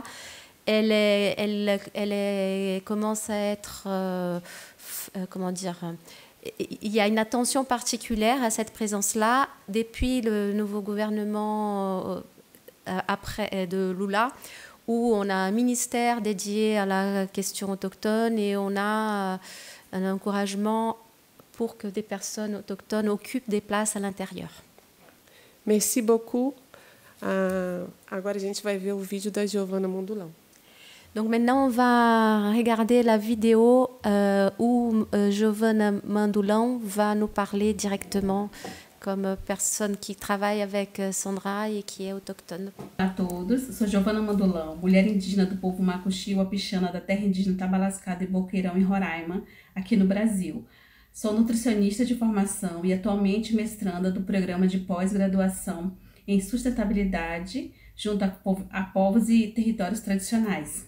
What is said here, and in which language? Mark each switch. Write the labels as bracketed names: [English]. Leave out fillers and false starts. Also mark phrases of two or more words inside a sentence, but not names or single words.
[French] elle commence à être, comment dire, il y a une attention particulière à cette présence-là depuis le nouveau gouvernement après de Lula, où on a un ministère dédié à la question autochtone et on a un encouragement pour que des personnes autochtones occupent des places à l'intérieur. Merci beaucoup. [Portuguese] Agora a gente vai ver o vídeo da Giovanna Mundulão. [French] Donc maintenant, on va regarder la vidéo où Giovanna Mandulão va nous parler directement comme personne qui travaille avec Sandra [Portuguese] e que é [French] autochtone. [Portuguese] Olá a todos, sou Giovanna Mandulão, mulher indígena do povo Macuxi Wapixana da terra indígena Tabalascada e Boqueirão, em Roraima, aqui no Brasil. Sou nutricionista de formação e atualmente mestranda do programa de pós-graduação em sustentabilidade junto a povos e territórios tradicionais.